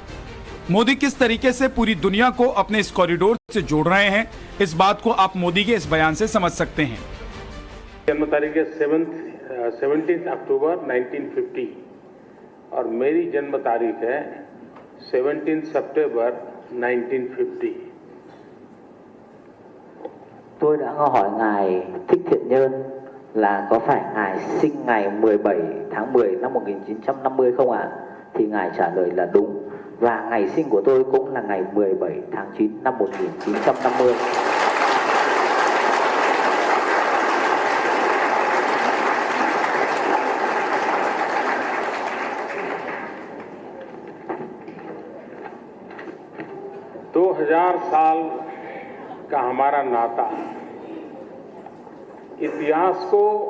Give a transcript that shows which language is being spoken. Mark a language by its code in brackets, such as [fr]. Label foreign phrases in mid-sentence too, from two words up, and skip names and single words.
[hi] मोदी किस तरीके से पूरी दुनिया को अपने इस कॉरिडोर से जोड़ रहे हैं, इस बात को आप मोदी के इस बयान से समझ सकते हैं। जन्म तारीख है 17 अक्टूबर 1950 और मेरी जन्म तारीख है 17 September 1950. [vi] Tôi đã hỏi Ngài Thích Thiện Nhân là có phải Ngài sinh ngày 17 tháng 10 năm 1950 không ạ? Thì Ngài trả lời là đúng. Và ngày sinh của tôi cũng là ngày 17 tháng 9 năm 1950. [hi] दो 2000 साल का हमारा नाता इतिहास को